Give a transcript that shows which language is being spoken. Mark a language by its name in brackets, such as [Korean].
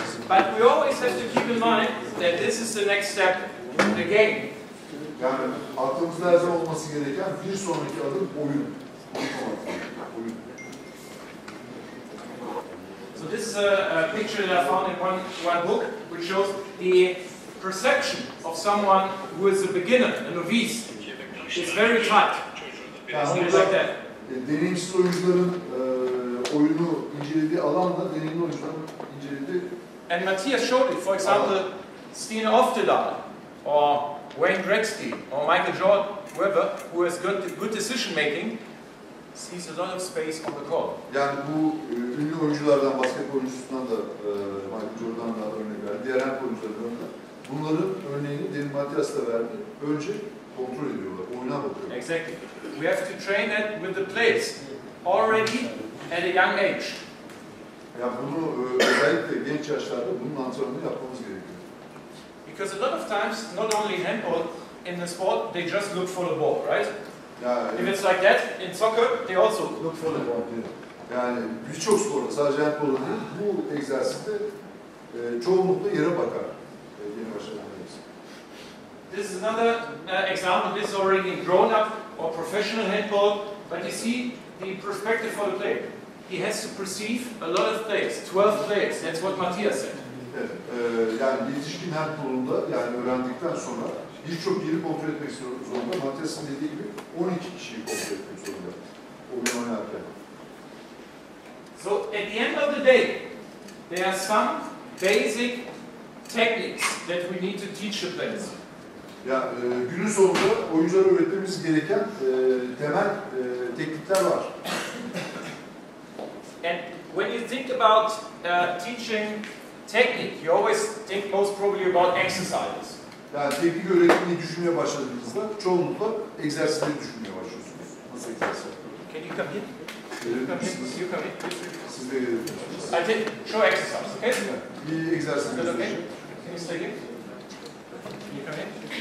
[English] But we always have to keep in mind that this is the next step in the game. [Turkish] Yani aklımızda her zaman olması gereken bir sonraki adım oyun. Oyun. [English] So this is a picture that I found in one book, which shows the perception of someone who is a beginner, a novice. It's very tight. [Turkish] Yani [English] Like that. [Turkish] Deneyimsiz oyuncuların oyunu incelediği alanla deneyimli oyuncuların incelediği. [English] And Matthias showed it. For example, Stine Oftedal, or Wayne Gretzky, or Michael Jordan, whoever, who has good decision making, sees a lot of space on the court. [Turkish] Yani bu ünlü oyunculardan, basketbol oyuncusundan da Michael Jordan'dan örnek verdi. Diğer hem oyunculardan da. Bunların örneğini demin Matthias da verdi. Önce kontrol ediyorlar, oyuna bakıyorlar. [English] Exactly. We have to train that with the players already at a young age. [Turkish] Yani bunu özellikle genç yaşlarda bunun antrenmanını yapmamız gerekiyor. [English] Because a lot of times, not only in handball, in the sport, they just look for the ball, right? [Turkish] Yani, [English] if it's like that, in soccer, they also look for the ball. [Turkish] Yani birçok sporda, sadece handbolda değil, bu egzersizde çoğunlukla yere bakar. Yeni başlayanlarımız. [English] This is another example. This is already in grown-up or professional handball, but you see the perspective for the player. He has to perceive a lot of players, 12 players. That's what Matthias said. [Turkish] Evet, yani yetişkin handbolunda yani öğrendikten sonra birçok yeri kontrol etmek zorunda. Matthias'ın dediği gibi 12 kişiyi kontrol etmek zorunda. Oyun oynarken. [English] So at the end of the day, there are some basic techniques that we need to teach the players. [Turkish] Ya günün sonunda oyunculara öğretmemiz gereken temel teknikler var. [English] And when you think about teaching technique, you always think most probably about exercises. [Turkish] Yani teknik öğretmeyi düşünmeye başladığınızda çoğunlukla egzersizleri düşünmeye başlıyorsunuz. Nasıl egzersiz? [English] Can you come here? [Turkish] Gelir misiniz? [English] You come here. [Turkish] Siz de gelirsiniz. [English] I take show exercise, okay? [Turkish] Bir egzersiz [English] Is that okay? [Turkish] göstereceğim. [English] Can you stay here? Can you come here?